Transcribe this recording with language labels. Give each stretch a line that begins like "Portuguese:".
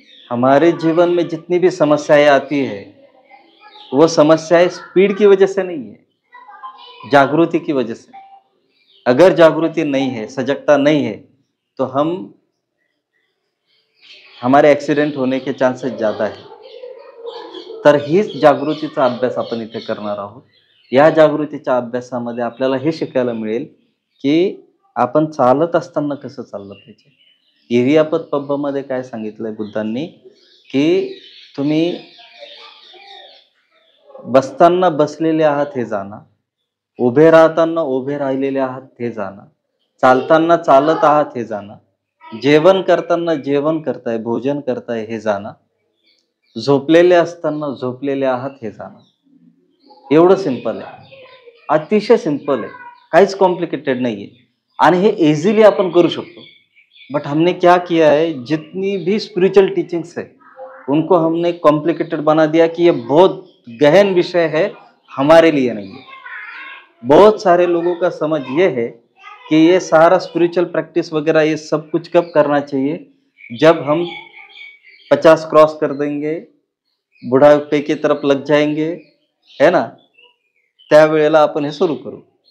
Hindi: हमारे जीवन में जितनी भी समस्याएं आती है, वो समस्याएं स्पीड की वजह से नहीं है, जागृति की वजह से। अगर जागृति नहीं है, सजगता नहीं है, तो हमारे एक्सीडेंट होने के चान्सेस ज़्यादा है.
Marathi: तर हीच जागृतीचा अभ्यास आपण इथे करणार आहोत. या जागृतीच्या अभ्यासामध्ये आपल्याला हे शिकायला मिळेल, की आपण चालत असताना कसं चाललं पाहिजे. इरियापत पब्बमध्ये काय सांगितलंय बुद्धांनी, की तुम्ही बसताना बसलेले आहात हे जाणा, उभे राहताना उभे राहिलेले आहात हे जाणा, चालताना चालत आहात हे जाणा, जेवण करताना जेवण करताय, भोजन करताय हे जाणा, झोपलेले असताना झोपलेले आहात हे जाणा. एवढं सिंपल आहे. अतिशय सिंपल आहे. काहीच कॉम्प्लिकेटेड नाहीये आणि हे इझिली आपण करू शकतो.
Hindi: बट हमने क्या किया है, जितनी भी स्पिरिचुअल टीचिंग्स है, उनको हमने कॉम्प्लिकेटेड बना दिया कि ये बहुत गहन विषय है, हमारे लिए नहीं है. बहुत सारे लोगों का समझ ये है कि ये सारा स्पिरिचुअल प्रैक्टिस वगैरह ये सब कुछ कब करना चाहिए, जब हम 50 क्रॉस कर देंगे, बुढ़ापे की तरफ लग जाएंगे, है ना,
Marathi: त्यावेळेला आपण हे सुरू करू.